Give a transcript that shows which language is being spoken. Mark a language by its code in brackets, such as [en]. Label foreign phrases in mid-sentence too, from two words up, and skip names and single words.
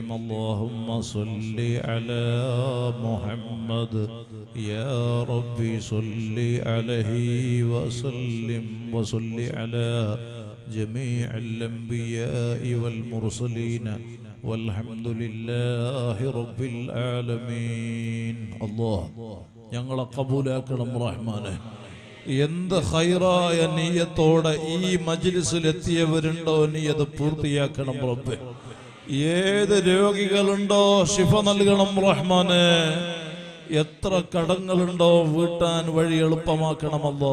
[ar] اللهم صل على محمد يا ربي صل عليه وسلم. وصل على جميع الأنبياء والمرسلين والحمد لله رب العالمين. [ml] الله ഞങ്ങളെ കബൂലാക്കണം റഹ്മാനെ. എന്ത് ഖൈറായ നിയ്യത്തോടെ ഈ മജ്ലിസിൽ എത്തിയവരുണ്ടോ നീ അത് പൂർത്തിയാക്കണം റബ്ബേ. ഏത് രോഗികളുണ്ടോ ശിഫ നൽകണം റഹ്മാനെ. എത്ര കടങ്ങളുണ്ടോ വീട്ടാൻ വഴി എളുപ്പമാക്കണമല്ലോ.